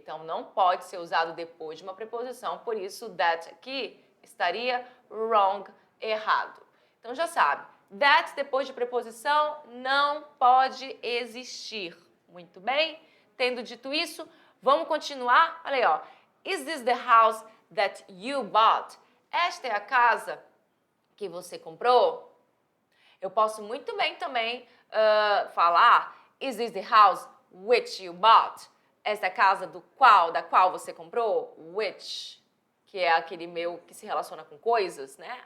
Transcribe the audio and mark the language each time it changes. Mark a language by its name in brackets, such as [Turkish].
[Portuguese] Então, não pode ser usado depois de uma preposição, por isso, that aqui estaria wrong, errado. Então, já sabe, that depois de preposição não pode existir. Muito bem? Tendo dito isso, vamos continuar? Olha aí, ó. [English] Is this the house that you bought? [Portuguese] Esta é a casa que você comprou? Eu posso muito bem também falar, [English] is this the house which you bought? [Portuguese] Esta é a casa da qual você comprou? Which, que é aquele meu que se relaciona com coisas, né?